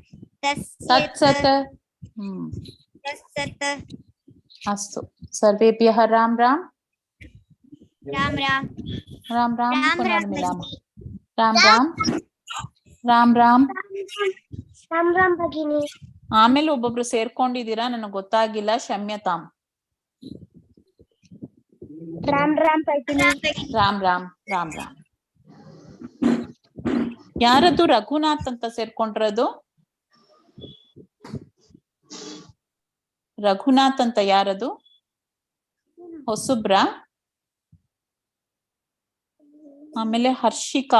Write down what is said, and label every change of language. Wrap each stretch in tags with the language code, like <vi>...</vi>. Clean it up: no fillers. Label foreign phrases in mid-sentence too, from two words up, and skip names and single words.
<sa>ತತ್ಸತ್ ತತ್ಸತ್ ಅಸ್ತು ಸರ್ವೇಭ್ಯಃ ರಾಮ್ ರಾಮ್ राम राम ರಾಮ್ ರಾಮ್ राम ಪುನರ್ राम ಮಿಲಾಮ. भगिनी ರಾಮ್ ರಾಮ್ ರಾಮ್ ರಾಮ್. राम राम भगिनी</sa> <kn>ಆಮೇಲೆ ಒಬ್ಬೊಬ್ರು ಸೇರ್ಕೊಂಡಿದ್ದೀರಾ, ನನಗೆ ಗೊತ್ತಾಗಿಲ್ಲ, ಕ್ಷಮ್ಯತಾಮ್.</kn> <sa>राम राम भगिनी</sa> <kn>ರಾಮ್ ರಾಮ್ ರಾಮ್ ರಾಮ್. ಯಾರದು ರಘುನಾಥ್ ಅಂತ ಸೇರ್ಕೊಂಡಿರೋದು? ರಘುನಾಥ್ ಅಂತ ಯಾರದು? ಹೊಸಬ್ರ? ಆಮೇಲೆ ಹರ್ಷಿಕಾ.</kn>